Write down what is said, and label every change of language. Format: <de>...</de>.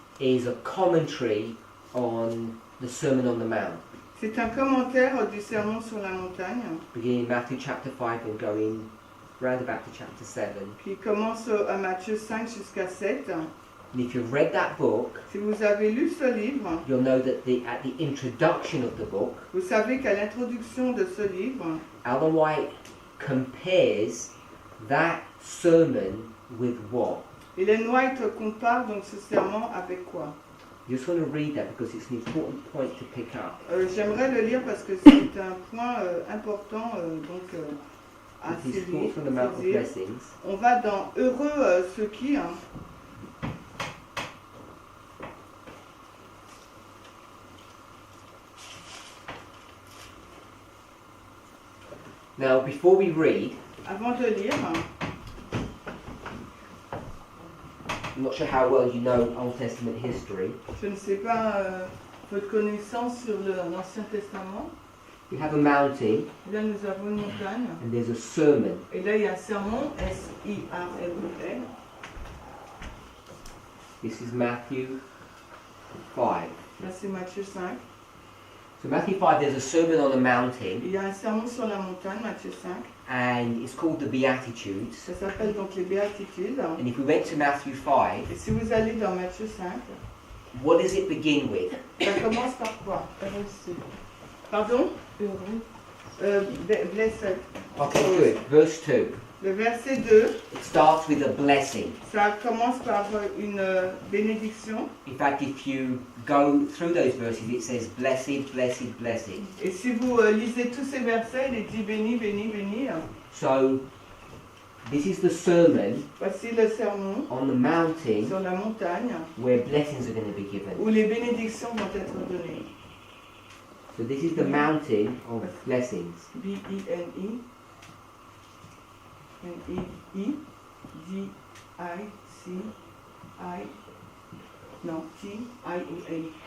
<en>is a commentary on the Sermon on the Mount,</en> <fr>c'est un commentaire du sermon sur la montagne</fr> <en>beginning in Matthew chapter 5 and going round about to chapter 7.</en> <fr>qui commence à Matthieu 5 jusqu'à 7.</fr> <en>And if you've read that book,</en> <fr>Si vous avez lu ce livre,</fr> <en>you'll know that at the introduction of the book,</en> <fr>vous savez qu'à l'introduction de ce livre,</fr> <en>Ellen White compares that sermon with what?</en> <fr>Ellen White compare donc ce sermon avec quoi?</fr> <en>You just want to read that because it's an important point to pick up.</en> <fr>J'aimerais le lire parce que c'est un point important à</fr> <en>It is</en> <fr>saisir.</fr> <en>Thoughts from the Mount of Blessings.</en> <fr>On va dans Heureux ceux qui.</fr> <en>Now, before we read,</en> <fr>Avant de lire,</fr> <en>I'm not sure how well you know Old Testament history.</en> <fr>je ne sais pas votre connaissance sur l'Ancien Testament.</fr> <en>We have a mountain</en> <fr>Là, nous avons une montagne.</fr> <en>and there's a sermon.</en> <fr>Et là, il y a un sermon, S-I-R-M-O-N.</fr> <en>This is Matthew 5.</en> <fr>Là, c'est Matthieu 5.</fr> <en>So Matthew 5, there's a sermon on the mountain,</en> <fr>Il y a un sermon sur la montagne, Matthieu 5.</fr> <en>and it's called the Beatitudes.</en> <fr>Ça s'appelle donc les Béatitudes.</fr> <en>And if we went to Matthew 5,</en> <fr>Et si vous allez dans Matthieu 5,</fr> <en>what does it begin with?</en> <fr>ça commence par quoi? Pardon? Blessed.</fr> <en>Okay, good. Verse 2.</en> <fr>Le verset 2,</fr> <en>It starts with a blessing.</en> <fr>ça commence par une bénédiction.</fr> <en>In fact, if you go through those verses, it says blessed, blessed, blessed.</en> <fr>Et si vous lisez tous ces versets, il est dit béni, béni, béni.</fr> <en>So, this is the sermon</en> <fr>Voici le sermon</fr> <en>on the mountain</en> <fr>sur la montagne</fr> <en>where blessings are going to be given.</en> <fr>où les bénédictions vont être données.</fr> <en>So this is the mountain of blessings. B-I-N-I N-I-I D-I-C-I non, T-I-O-N.</en>